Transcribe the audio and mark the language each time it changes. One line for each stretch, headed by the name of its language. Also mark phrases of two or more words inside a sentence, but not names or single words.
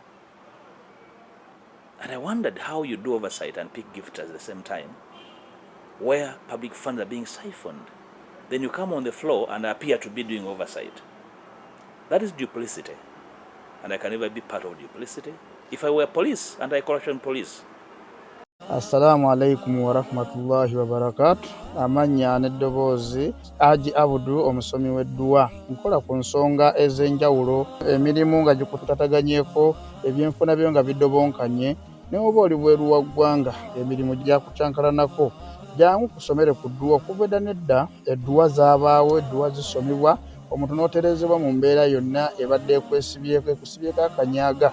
English: And I wondered how you do oversight and pick gifts at the same time, where public funds are being siphoned. Then you come on the floor and appear to be doing oversight. That is duplicity. And I can never be part of duplicity. If I were police, anti-corruption police.
Arabic: السلام عليكم ورحمة الله وبركاته.
Ganda: Amanya n'eddoboozi Haji Abudu omusomi w'edduwa. Nkola ku nsonga ez'enjawulo, emirimu nga gikutataganyeko, ebyenfuna byo nga bidobonkanye, ne oba oli bweru wa ggwanga emirimu gya kucankalanako. Jangu kusomere ku dduwa okuva nedda edduwa zaabaawo, edduwa zisomibwa, omuntu n'oterezebwa mu mbeera yonna ebadde ekwesibyeko ekusibyeko akanyaaga.